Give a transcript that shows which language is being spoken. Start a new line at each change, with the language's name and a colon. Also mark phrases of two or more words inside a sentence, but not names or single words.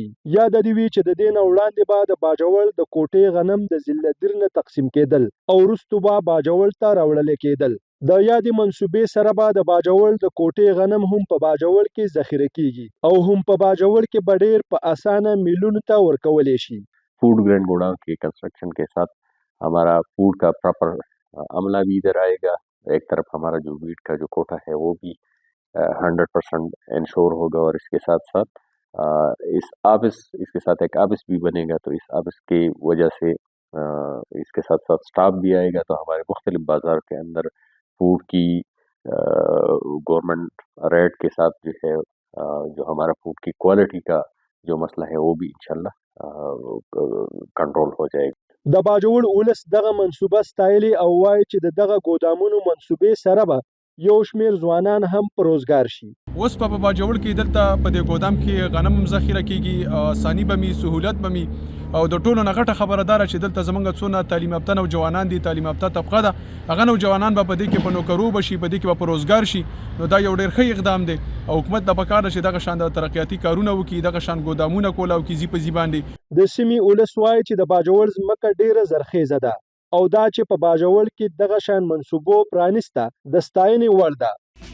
Pashto: یاد دې وي چې د دې نه وړاندې به د باجوړ د کوټې غنم د ضلع نه تقسیم کېدل او وروسته به باجوړ ته راوړل کېدل. د یادې منصوبې سره به د باجوړ د کوټې غنم هم په باجوړ کې ذخیره کیږي او هم په باجوړ کې به ډېر په اسانه میلونو ته ورکولی شي.
English: food grain godown
Urdu: کے کنسٹرکشن کے ساتھ ہمارا فوڈ کا پراپر عملہ بھی ادھر آئے گا. ایک طرف ہمارا جو وہیٹ کا جو کوٹہ ہے وہ بھی 100% انشیور ہوگا اور اس کے ساتھ ساتھ اس کے ساتھ ایک آبس بھی بنے گا. تو اس آبس کی وجہ سے اس کے ساتھ ساتھ اسٹاف بھی آئے گا. تو ہمارے مختلف بازار کے اندر فوڈ کی
English: government rate
Urdu: کے ساتھ جو ہے جو ہمارا فوڈ کی کوالٹی کا جو مسئلہ ہے وہ بھی ان شاء اللہ کنٹرول ہو جائے گا.
Pashto: د باجوړ ولس دغه منصوبه ستایلې او وایي چې دغه ګودامونو منصوبې سره به یو شمېر ځوانان هم په روزګار شي. اوس په باجوړ کې دلته په دې ګودام کې غنم ذخیره کیږي، آساني به می سهولت به می او د ټولو نه غټه خبره دار چې دلته زمونږ څونه تعلیم یافته نوجوانان دي، تعلیم یافته طبقه ده، هغه نوجوانان به په دې کې په نوکرو بشي، په دې کې به په روزګار شي. نو دا یو ډېر ښه اقدام دی او حکومت د پکار ده چې دغه شان د ترقیاتي کارونه وکړي، دغه شان ګودامونه کول او کیزي په باندې. د سیمې ولس وایي چې د باجوړ ځمکه ډېره زرخیزه ده او دا چې په باجوړ کې دغه شان منصوبو پرانیسته د ستاینې وړ ده.